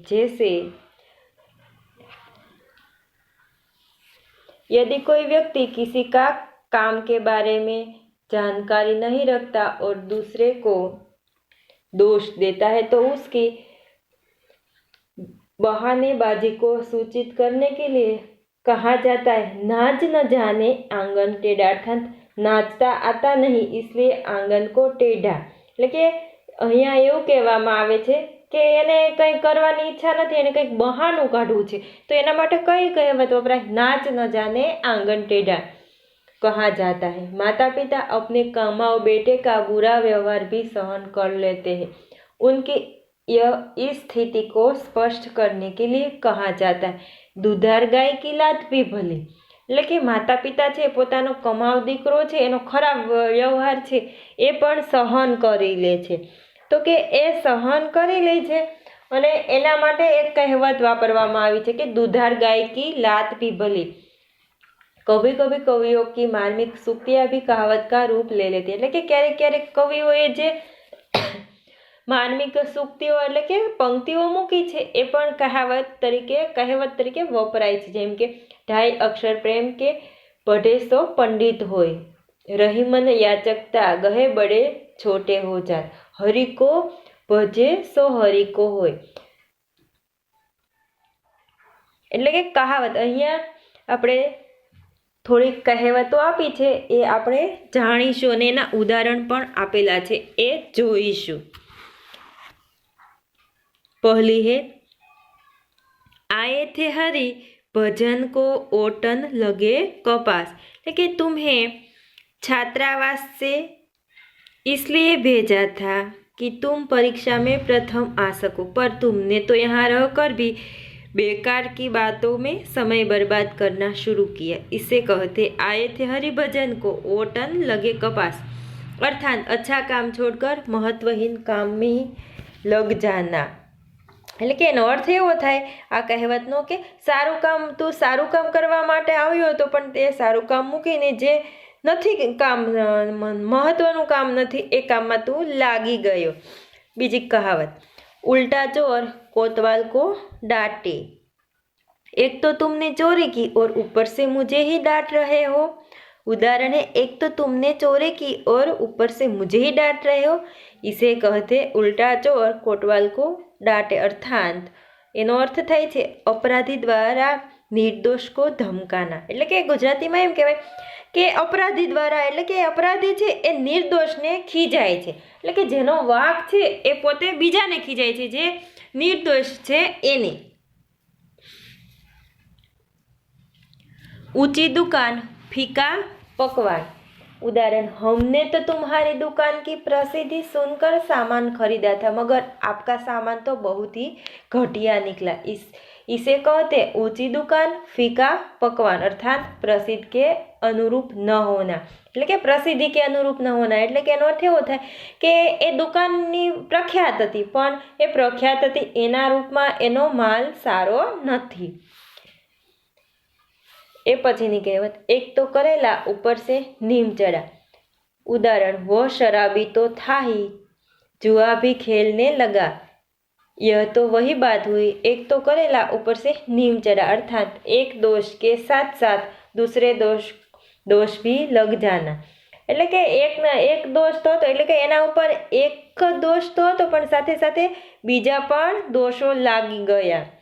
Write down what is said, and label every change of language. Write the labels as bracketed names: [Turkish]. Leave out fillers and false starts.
[Hindi] जैसे यदि कोई व्यक्ति किसी का काम के बारे में जानकारी नहीं रखता और दूसरे को दोष देता है तो उसकी बहानेबाजी को सूचित करने के लिए कहा जाता है, नाच न जाने आंगन टेढ़ा, अर्थात નાચતા આતા નહીં इसलिए આંગન કો ટેઢા। [Gujarati] એટલે કે અહીંયા એવું કહેવામાં આવે છે કે એને કંઈ કરવાની ઈચ્છા નથી, એને કંઈક બહાનું કાઢવું છે તો એના માટે કઈ કહેવત વપરાય? [Hindi] નાચ ન જાને આંગન ટેढ़ा कहा जाता है। माता पिता अपने कमाऊ बेटे का बुरा व्यवहार भी सहन कर लेते हैं। उनकी इस स्थिति को स्पष्ट करने के लिए कहा जाता है, दुधार गाय की लात भी भली। [Gujarati] એટલે કે માતા પિતા છે પોતાનો કમાવ દીકરો છે એનો ખરાબ વ્યવહાર છે એ પણ સહન કરી લે છે, તો કે એ સહન કરી લે છે અને એના માટે એક કહેવત વાપરવામાં આવી છે કે [Hindi] દુધાર ગાય की लात भी भली। कभी कभी कवियों की मार्मिक सूक्तियाँ भी कहावत का रूप ले लेती है। [Gujarati] એટલે કે ક્યારેક ક્યારેક કવિઓએ જે માર્મિક સૂક્તિઓ એટલે કે પંક્તિઓ મૂકી છે એ પણ કહેવત તરીકે વપરાય છે। જેમ કે [Hindi] ढाई अक्षर प्रेम के पढ़े सो पंडित होय, रही मन याचकता गहे बड़े छोटे हो जात, हरि को भजे सो हरि को होय। [Gujarati] એટલે કે કહાવત અહીંયા આપણે થોડી કહેવતો આપી છે એ આપણે જાણીશું અને એના ઉદાહરણ પણ આપેલા છે એ જોઈશું। [Hindi] पहली है, आए थे हरि भजन को ओटन लगे कपास। लेकिन तुम्हें छात्रावास से इसलिए भेजा था कि तुम परीक्षा में प्रथम आ सको, पर तुमने तो यहाँ रहकर भी बेकार की बातों में समय बर्बाद करना शुरू किया। इसे कहते आए थे हरिभजन को ओटन लगे कपास, अर्थात अच्छा काम छोड़कर महत्वहीन काम में ही लग जाना। [Gujarati] એટલે કે એનો અર્થ એવો થાય આ કહેવતનો કે સારું કામ કરવા માટે આવ્યો હતો પણ તે સારું કામ મૂકીને જે નથી કામ મહત્વનું કામ નથી એ કામમાં તું લાગી ગયો। બીજી કહાવત, [Hindi] ઉલ્ટા ચોર कोतवाल को डांटे। एक तो तुमने चोरी की और ऊपर से मुझे ही डांट रहे हो। उदाहरण है, एक तो तुमने चोरी की और ऊपर से मुझे ही डांट रहे हो। इसे कहते उल्टा चोर कोतवाल को डांटे, अर्थात [Gujarati] એનો અર્થ થાય છે [Hindi] અપરાધી દ્વારા નિર્દોષ કો ધમકાના। [Gujarati] એટલે કે ગુજરાતીમાં એમ કહેવાય કે અપરાધી દ્વારા એટલે કે અપરાધી છે એ નિર્દોષને ખીજાય છે। એટલે કે જેનો વાંક છે એ પોતે બીજાને ખીજાય છે, જે નિર્દોષ છે એને। [Hindi] ऊंची दुकान फीका पकवान। उदाहरण, हमने तो तुम्हारी दुकान की प्रसिद्धि सुनकर सामान खरीदा था, मगर आपका सामान तो बहुत ही घटिया निकला। इसे कहते ऊंची दुकान फीका पकवान, अर्थात प्रसिद्ध के अनुरूप न होना। [Gujarati] એટલે કે [Hindi] પ્રસિદ્ધિ કે અનુરૂપ ન હોના [Gujarati] એટલે કે એનો અર્થ એવો થાય કે એ દુકાનની પ્રખ્યાત હતી પણ એ પ્રખ્યાત હતી એના રૂપમાં એનો માલ સારો નથી। ए पछीनी कहेवत, [Hindi] एक तो करेला ऊपर से नीम चढ़ा। उदाहरण, वो शराबी तो था ही, जुआ भी खेलने लगा। यह तो वही बात हुई, एक तो करेला ऊपर से नीम चढ़ा, अर्थात एक दोष के साथ साथ दूसरे दोष भी लग जाना। [Gujarati] એટલે કે એક દોષ તો હતો એટલે કે એના ઉપર એક દોષ તો હતો પણ સાથે સાથે બીજા પણ દોષો લાગી ગયા।